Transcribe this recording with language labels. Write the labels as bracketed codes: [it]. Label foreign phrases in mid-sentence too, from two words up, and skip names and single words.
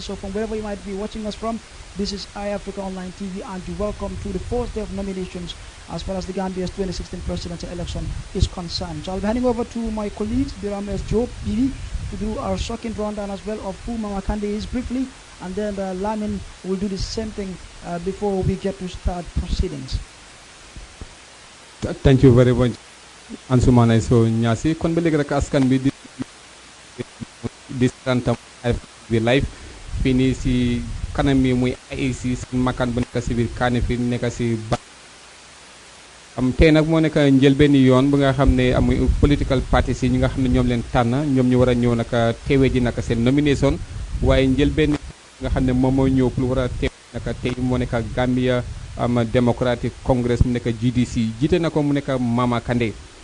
[en] So from wherever you might be watching us from, this is iAfrica Online TV, and you welcome to the fourth day of nominations as far as the Gambia's 2016 presidential election is concerned. So I'll be handing over to my colleagues, Biram S. Job, BB, to do our shocking rundown as well of who Mama Kandeh is briefly, and then Lamin will do the same thing before we get to start proceedings. Thank you very much, Ansumane Sow Niasse. [wo] Kon ba léegi rek askan bi di santam bi live fii nii si kanam mi muy IEC si makaan bu nekk si biir kaane fi nekk si ba tey nag moo nekk njëlbéen yoon bu nga xam ne amuy [en] political parties [wo] yi ñi nga xam ne ñoom leen tànn ñoom ñu war a ñëw nag teewee ji nag seen nomination, waaye njëlbéen nga xam ne moom mooy ñëw pour war a teew nag tey moo nekk Gambia Democratic Congress mu nekk GDC jiite na ko mu nekk Mama Kandeh.